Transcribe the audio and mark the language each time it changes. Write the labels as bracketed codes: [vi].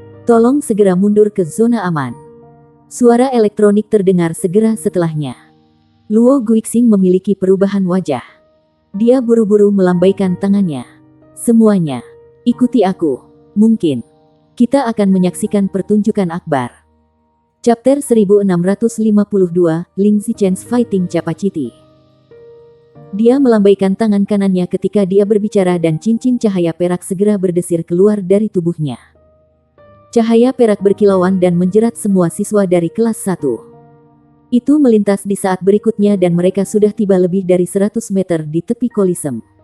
[id] Tolong segera mundur ke zona aman. Suara elektronik terdengar segera setelahnya. Luo Guixing memiliki perubahan wajah. Dia buru-buru melambaikan tangannya. Semuanya, ikuti aku. Mungkin kita akan menyaksikan pertunjukan akbar. [en] Chapter 1652, Ling Zichen's Fighting Capacity. [id] Dia melambaikan tangan kanannya ketika dia berbicara dan cincin cahaya perak segera berdesir keluar dari tubuhnya. Cahaya perak berkilauan dan menjerat semua siswa dari kelas 1. Itu melintas di saat berikutnya dan mereka sudah tiba lebih dari 100 meter di tepi Kolisem.